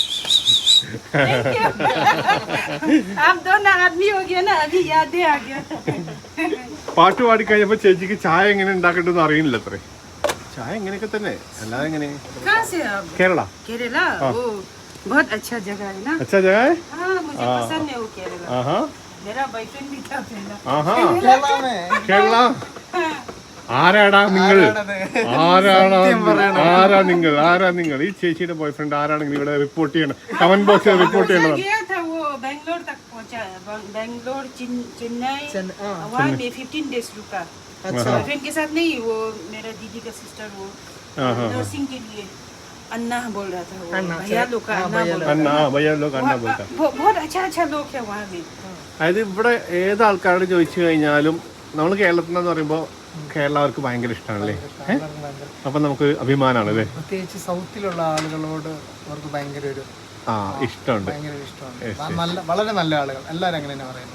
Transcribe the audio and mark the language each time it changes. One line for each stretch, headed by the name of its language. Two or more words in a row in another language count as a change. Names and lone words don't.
Hindi: आप दोनों आदमी हो गया ना, अभी यादें आ गया.
Malayalam: പാട്ട് പാടി കഴിഞ്ഞപ്പോ ചേച്ചിക്ക് ചായ എങ്ങനെ ഉണ്ടാക്കേണ്ടതെന്ന് അറിയില്ല അത്രേ. ചായ എങ്ങനെയൊക്കെ തന്നെ, അല്ലാതെ എങ്ങനെ.
Hindi: कहाँ से आप?
Malayalam: കേരള.
Hindi: केरला? ओ बहुत अच्छा जगह है ना. अच्छा जगह है. हाँ मुझे पसंद है वो केरला.
Malayalam: ആഹാ
Hindi: मेरा बॉयफ्रेंड भी था पहला.
Malayalam: ആഹാ കേരള. ആരാടാ നിങ്ങൾ? ആരാ നിങ്ങൾ? ഈ ചേച്ചിയുടെ ബോയ്ഫ്രണ്ട് ആരാണെങ്കിൽ ഇവിടെ റിപ്പോർട്ട് ചെയ്യണം, കമന്റ് ബോക്സിൽ റിപ്പോർട്ട് ചെയ്യണം.
Hindi: गया था वो बेंगलोर तक पहुंचा, बेंगलोर चेन्नई, वहाँ में 15 डेज रुका. बॉयफ्रेंड के साथ नहीं, वो मेरा दीदी का सिस्टर, वो नर्सिंग के लिए अन्ना बोल रहा था, वो भैया लोग का अन्ना बोल रहा अन्ना भैया लोगका अन्ना बोलता. था. बहुत अच्छा लोग है वहाँ में.
Malayalam: അതായത് ഇവിടെ ഏത് ആൾക്കാരോട് ചോദിച്ചു കഴിഞ്ഞാലും നമ്മൾ കേരളത്തിൽ നിന്ന് പറയുമ്പോൾ കേരളം അവർക്ക് ഭയങ്കര ഇഷ്ടമാണല്ലേ. അപ്പൊ നമുക്ക് അഭിമാനമാണ് അല്ലേ? പ്രത്യേകിച്ച് സൗത്തിലുള്ള ആളുകളോട് അവർക്ക് ഭയങ്കര ഒരു ഇഷ്ടമുണ്ട്, ഭയങ്കര ഇഷ്ടമാണ്. നല്ല വളരെ നല്ല ആളുകൾ എല്ലാവരും അങ്ങനെ തന്നെ പറയുന്നത്.